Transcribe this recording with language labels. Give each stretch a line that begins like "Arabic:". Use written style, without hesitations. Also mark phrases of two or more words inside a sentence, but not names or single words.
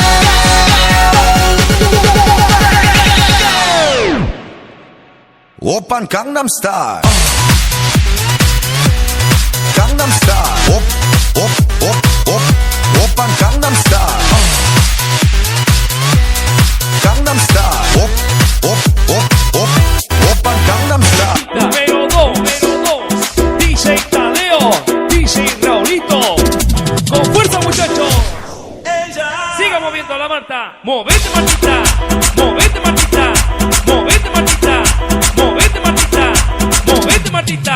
Korean: 오빤 강남스타일 강남스타일 오빤 강남스타일 강남스타일 오빤 강남스타일.
Spanish: Número 2, DJ Tadeo, DJ Raulito. Con fuerza, muchachos. Siga moviendo la Marta. Movete, Martita. Movete, Martita. Movete, Martita. Movete, Martita. Movete, Martita.